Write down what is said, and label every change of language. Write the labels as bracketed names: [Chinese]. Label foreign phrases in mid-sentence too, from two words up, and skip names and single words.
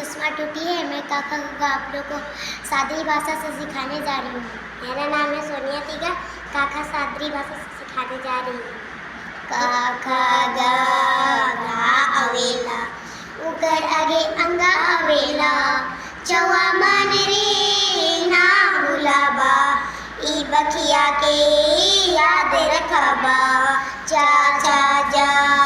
[Hindi] टूटी है। मैं काका को आप लोग को सादरी भाषा से सिखाने जा रही हूँ। मेरा नाम है सोनिया तिगा। काका सादरी भाषा से सिखाने जा रही हूँ। [Sadri] काका गा गा अवेला उकर आगे अंगा अवेला चवा मन रे ना भुलाबा ई बखिया के याद रखबा चा चा जा